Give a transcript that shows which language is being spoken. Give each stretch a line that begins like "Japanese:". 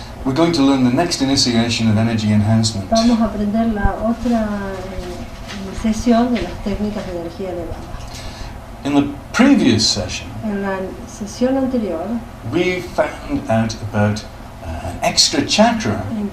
English: we're going to learn the next initiation of energy enhancement.
Spanish: vamos a aprender la otra sesión de las técnicas de energía elevada.
English: In the previous session,
Spanish: En la sesión anterior
English: we found out about an extra chakra